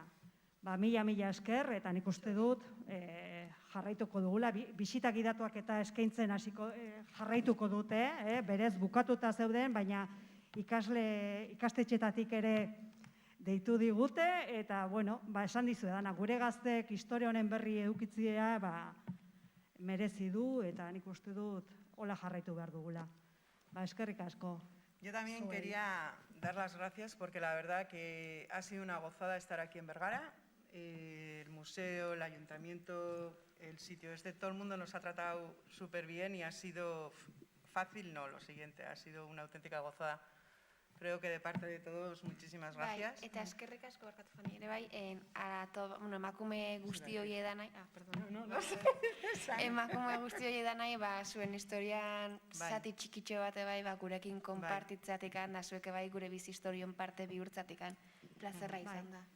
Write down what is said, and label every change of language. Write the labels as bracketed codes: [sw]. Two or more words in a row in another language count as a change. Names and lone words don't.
[eu] Mila esker, eta nik uste dut jarraituko dugula, bisitak idatuak eta eskaintzen jarraituko dute, berez bukatuta zeuden, baina ikastetxetatik ere deitu digute, eta, bueno, esan dizu edana, gure gaztek historia honen berri edukitzea merezi du, eta nik uste dut hola jarraitu behar dugula. Eskerrik asko. [es] Yo también quería dar las gracias porque la verdad que ha sido una gozada estar aquí en Bergara. El museo, el ayuntamiento, el sitio, todo el mundo nos ha tratado súper bien y ha sido fácil, no, lo siguiente, ha sido una auténtica gozada. Creo que de parte de todos, muchísimas gracias. [eu] Eta eskerrik asko barkatu Fani, ere bai, emakume guzti hori edanai, emakume guzti hori edanai, zuen historian zati txikitxo bate bai, gurekin konpartitzatikan, da zueke bai gure bizi historion parte bihurtzatikan, plazerra izan da.